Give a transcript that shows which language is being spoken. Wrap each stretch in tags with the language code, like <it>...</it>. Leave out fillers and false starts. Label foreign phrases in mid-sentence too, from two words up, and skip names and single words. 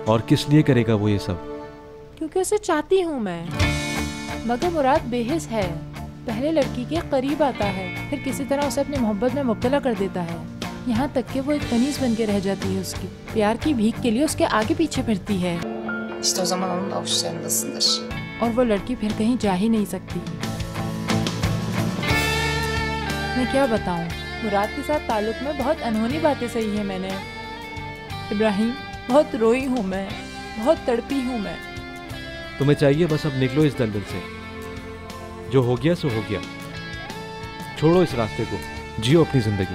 <hi>और किस लिए करेगा वो ये सब? क्योंकि उसे चाहती हूँ मैं। मगर मुराद बेहिस है, पहले लड़की के करीब आता है, फिर किसी तरह उसे अपनी मोहब्बत में मुब्तला कर देता है, यहाँ तक कि वो एक कनीज बन के रह जाती है। उसकी प्यार की भीख के लिए उसके आगे पीछे फिरती है।</hi> <tr>İşte o zaman onun avuçlarındasındır.</tr> <hi>और वो लड़की फिर कहीं जा ही नहीं सकती। मैं क्या बताऊं, मुराद के साथ ताल्लुक में बहुत अनहोनी बातें सही है मैंने। इब्राहिम, बहुत रोई हूँ मैं, बहुत तड़पी हूँ मैं। तुम्हें चाहिए बस अब निकलो इस दलदल से। जो हो गया सो हो गया, छोड़ो इस रास्ते को, जियो अपनी जिंदगी।</hi>